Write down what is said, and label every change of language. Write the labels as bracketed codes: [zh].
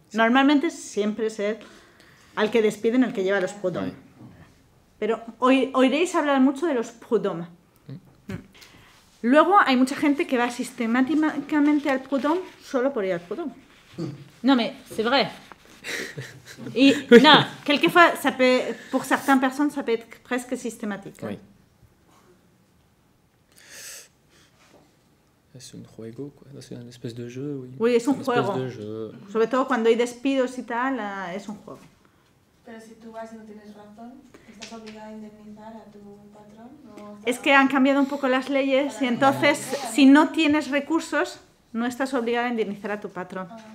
[es] Normalmente siempre es al que despiden el que lleva los Prud'homme. Pero oiréis hablar mucho de los Prud'homme. Luego hay mucha gente que va sistemáticamente al Prud'homme solo por ir al Prud'homme. [fr] Non, mais c'est vrai. Non, quelquefois, pour certaines personnes, ça peut être presque systématique. Oui. [es] Es un juego, es una especie de jeu. Oui, es un juego. Sobre todo cuando hay despidos y tal, es un juego. Pero si tú vas y no tienes razón, ¿estás obligada a indemnizar a tu patrón? Es que han cambiado un poco las leyes y entonces, si no tienes recursos, no estás obligada a indemnizar a tu patrón.